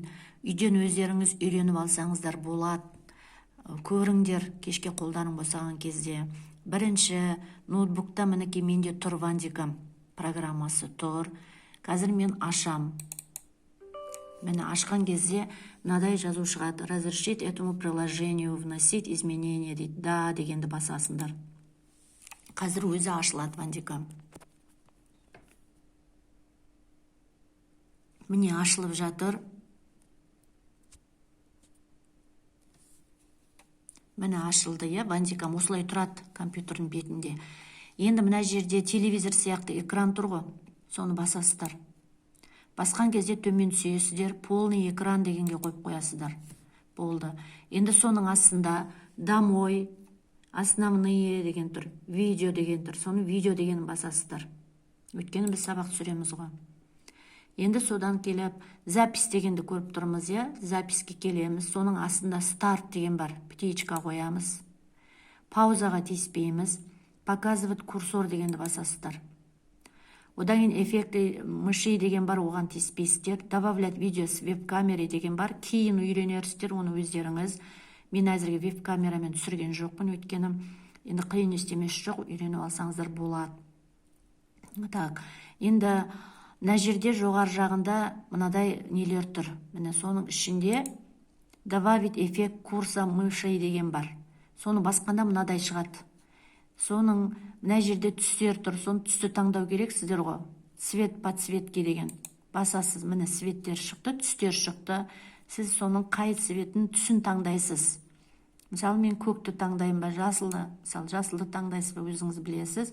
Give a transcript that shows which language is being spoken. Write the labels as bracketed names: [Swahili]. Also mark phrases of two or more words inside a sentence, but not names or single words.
[Kazakh] Үйден өздеріңіз үйреніп алсаңыздар болады. Көріңдер, кешке қолдарың босаған кезде. Бірінші ноутбукта мінекей менде тұр Вандикам программасы тұр. Қазір мен ашам. Мені ашқан кезде мынадай жазу шығады: [Russian] разрешить этому приложению вносить изменения дейді. [Kazakh] Да дегенді басасыңдар. Қазір өзі ашылады Вандикам. Міне ашылып жатыр. Міне ашылды, Вандикам осылай тұрады компьютердің бетінде. Енді мына жерде телевизор сияқты экран тұр ғой, соны басасыздар. Басқан кезде төмен түсесіздер, [Russian] полный экран [Kazakh] дегенге қойып қоясыздар. Болды. Енді соның астында [Russian] домой, основные [Kazakh] деген тұр, видео деген тұр. Соны видео деген басасыздар. Өйткені біз сабақ түсіреміз ғой. Енді содан келіп запись дегенді көріп тұрмыз, записке келеміз. Соның астында старт деген бар, птичка қоямыз. Паузаға тиіспейміз. [Russian] Показывать курсор [Kazakh] дегенді басасыздар. Одан кейін [Russian] эффекты мышей [Kazakh] деген бар, оған тиіспейсіздер. [Russian] Добавлять видео с веб-камеры деген бар. [Kazakh] Кейін үйренерсіздер оны өздеріңіз. Мен әзірге веб-камерамен түсірген жоқпын, өйткені енді қиын істемесі жоқ, үйреніп алсаңыздар болады. Так, енді мына жерде жоғары жағында мынадай нелер тұр. Міне соның ішінде [Russian] добавить эффект курса мышей [Kazakh] деген бар. Соны басқанда мынадай шығады. Соның мына жерде түстер тұр, соны түсті таңдау керек сіздер ғой. [Russian] Цвет подсветки деген. [Kazakh] Басасыз, міне цветтер шықты, түстер шықты. Сіз соның қай цветін түсін таңдайсыз. Мысалы мен көкті таңдайым ба, жасылды. Мысалы жасылды таңдайсыз ба, өзіңіз білесіз.